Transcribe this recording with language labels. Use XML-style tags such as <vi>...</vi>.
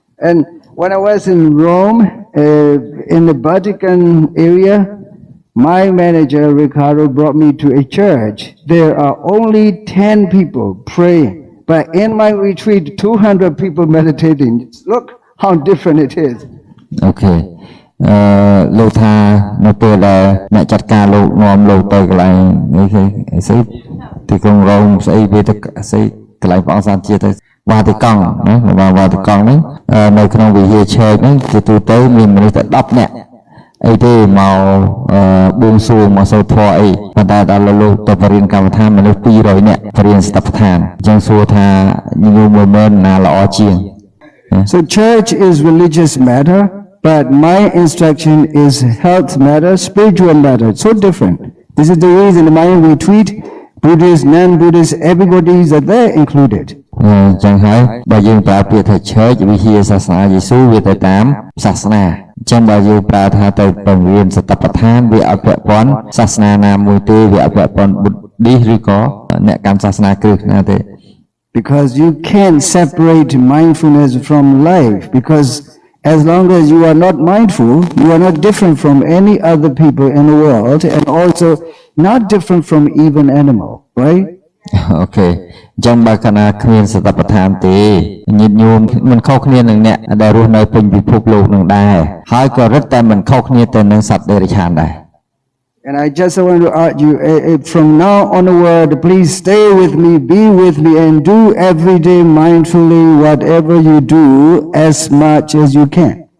<en>And when I was in Rome, in the Vatican area, my manager, Ricardo, brought me to a church. There are only 10 people praying. But in my retreat, 200 people meditating. Look how different it is. Okay.</en> <km>លោកថានៅពេលដែលអ្នកចាត់ការលោកនាំលោកទៅកន្លែងនេះស្អីទីក្រុងរ៉ូមស្អីវាទៅស្អីកន្លែងព្រះអង្គសានជាតិទៅវ៉ាទីកង់ណាវ៉ាទីកង់ហ្នឹងនៅក្នុងវិហារឆេកហ្នឹងជាទូទៅមានមនុស្សតែ10នាក់អីទេមកបួងសួងមកសូត្រធម៌អីប៉ុន្តែដល់លោកទៅបរិញ្ញាកម្មដ្ឋានមនុស្ស200នាក់បរិញ្ញាស្តបដ្ឋានអញ្ចឹងសួរថាញោម10000ណាល្អជាង</km> <en>So church is religious matter. But my instruction is health matter, spiritual matter. It's so different. This is the reason in my retreat, Buddhists, non-Buddhists, everybody is there included.</en> <km>ចឹងហើយបើយើងប្រើពាក្យថា church វិហារសាសនាយេស៊ូវាទៅតាមសាសនាអញ្ចឹងបើយើងប្រើថាទៅបង្រៀនសតបដ្ឋានវាអត់ពាក់ព័ន្ធសាសនាណាមួយទេវាអត់ពាក់ព័ន្ធ Buddhist ឬក៏អ្នកកម្មសាសនាគ្រិស្តណាទេ</km> <en>Because you can't separate mindfulness from life because as long as you are not mindful, you are not different from any other people in the world and also not different from even animal, right? Okay.</en> <km>ចឹងបើកាលណាគ្មានសតិប្បដ្ឋានទេញាតិញោមមិនខុសគ្នានឹងអ្នកដែលរស់នៅពេញពិភពលោកនឹងដែរហើយក៏រឹតតែមិនខុសគ្នាទៅនឹងសត្វដេរឆានដែរ</km> <en>And I just want to urge you, from now onward, please stay with me, be with me, and do every day mindfully whatever you do as much as you can.</en>